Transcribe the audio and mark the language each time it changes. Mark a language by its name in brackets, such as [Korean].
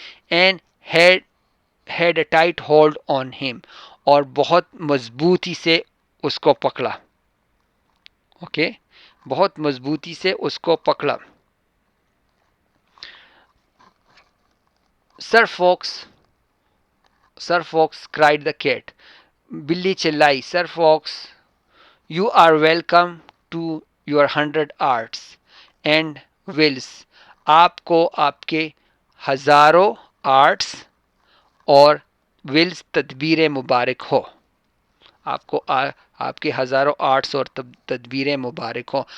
[English] and had a tight hold on him, [Urdu] اور بہت مضبوطی سے اس کو پکڑا. اوکے، بہت مضبوطی سے اس کو پکڑا. [English] sir fox cried the cat, [Urdu] بلی چلائی. [English] sir fox, you are welcome to your 100 arts and wiles, [Urdu] آپ کو آپ کے ہزاروں آرٹس اور ولس تدبیریں مبارک ہو. آپ کو آپ کے ہزاروں آرٹس اور تدبیریں مبارک ہوں.